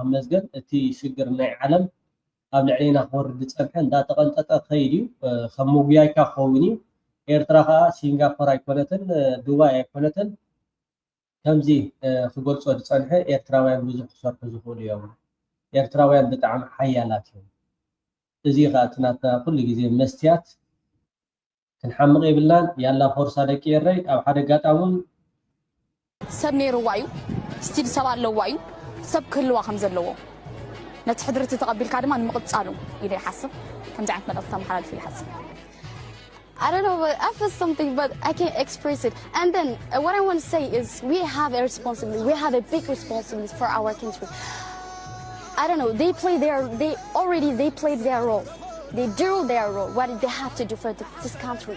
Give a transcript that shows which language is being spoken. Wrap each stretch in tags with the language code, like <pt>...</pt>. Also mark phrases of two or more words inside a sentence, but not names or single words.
<ti>መስገን እቲ ሽግር ናይ ዓለም ኣብ ልዕሊና ክወርድ ዝፀንሐ እንዳተቐንጠጠ ከይድ እዩ። ከም ሙጉያይካ ክኸውን እዩ። ኤርትራ ከዓ ሲንጋፖር ኣይኮነትን ዱባይ ኣይኮነትን። ከምዚ ክገልፆ ዝፀንሐ ኤርትራውያን ብዙሕ ክሰርሑ ዝኽእሉ እዮም። ኤርትራውያን ብጣዕሚ ሓያላት እዮም። እዚ ከዓ እቲ ናትና ኩሉ ግዜ መስትያት ክንሓምቕ የብልናን። ያላ ፎርሳ ደቂ የረይ ኣብ ሓደ ኣጋጣሚ ሰብ ነይሩዋ እዩ ስቲል ሰብ ኣለዋ እዩ ሰብ ክህልዋ ከም ዘለዎ ነቲ ሕድርቲ ተቐቢልካ ድማ ንምቕፃሉ ኢለ ይሓስብ። ከምዚ ዓይነት መልእኽቲ ተመሓላልፉ ይሓስብ።</ti> <en>I don't know, but I feel something, but I can't express it. And then what I want to say is we have a responsibility. We have a big responsibility for our country. I don't know, they played their role. They do their role, what they have to do for this country.</en>